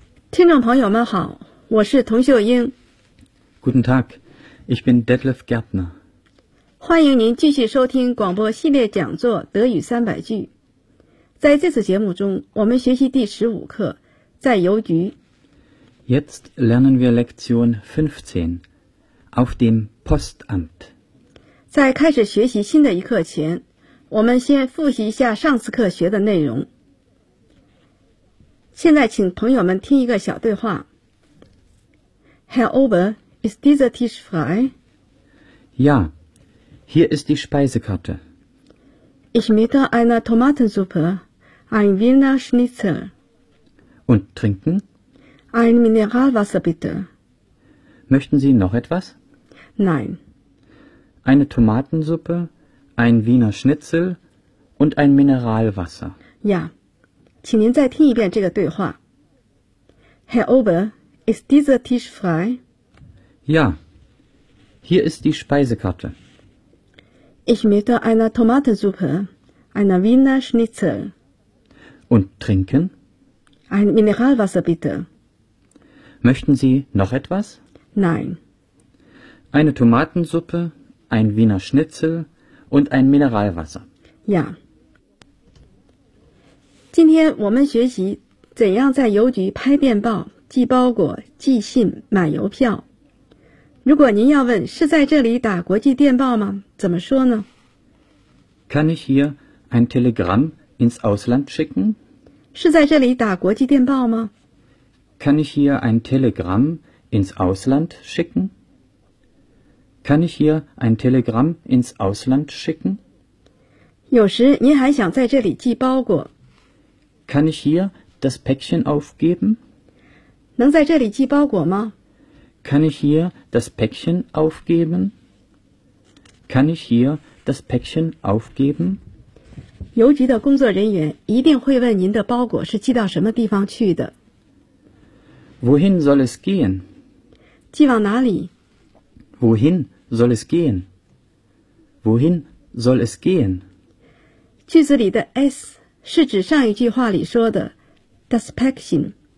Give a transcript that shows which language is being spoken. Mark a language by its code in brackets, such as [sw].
[zh] 听众朋友们好，我是童秀英。 [de] Guten Tag, ich bin Detlef Gärtner。 [zh] 欢迎您继续收听广播系列讲座《德语三百句》。在这次节目中，我们学习第15课，在邮局。 [de] Jetzt lernen wir Lektion 15, auf dem Postamt。 [zh] 在开始学习新的一课前，我们先复习一下上次课学的内容。现在请朋友们听一个小对话。 [de] Herr Ober, ist dieser Tisch frei? Ja, hier ist die Speisekarte. Ich möchte eine Tomatensuppe, ein Wiener Schnitzel. Und trinken? Ein Mineralwasser bitte. Möchten Sie noch etwas? Nein. Eine Tomatensuppe, ein Wiener Schnitzel und ein Mineralwasser. Ja. [zh] 请您再听一遍这个对话。 [de] Herr Ober, ist dieser Tisch frei? Ja, hier ist die Speisekarte. Ich möchte eine Tomatensuppe, eine Wiener Schnitzel. Und trinken? Ein Mineralwasser bitte. Möchten Sie noch etwas? Nein. Eine Tomatensuppe, ein Wiener Schnitzel und ein Mineralwasser. Ja. [zh] 今天我们学习怎样在邮局拍电报、寄包裹、寄信、买邮票。如果您要问是在这里打国际电报吗？怎么说呢 [de] ？Kann ich hier ein Telegramm ins Ausland schicken？ [zh] 是在这里打国际电报吗 [de] ？Kann ich hier ein Telegramm ins Ausland schicken？ Kann ich hier ein Telegramm ins Ausland schicken？ [zh] 有时您还想在这里寄包裹。 [de] Kann ich hier das Päckchen aufgeben? [zh] 能在这里寄包裹吗 [de] ？Kann ich hier das Päckchen aufgeben? Kann ich hier das Päckchen aufgeben? [zh] 邮局的工作人员一定会问您的包裹是寄到什么地方去的。 [de] Wohin soll es gehen? [zh] 寄往哪里 [de] ？Wohin soll es gehen? Wohin soll es gehen? [zh] 句子里的 es 是指上一句话里说的 [de] das Päckchen。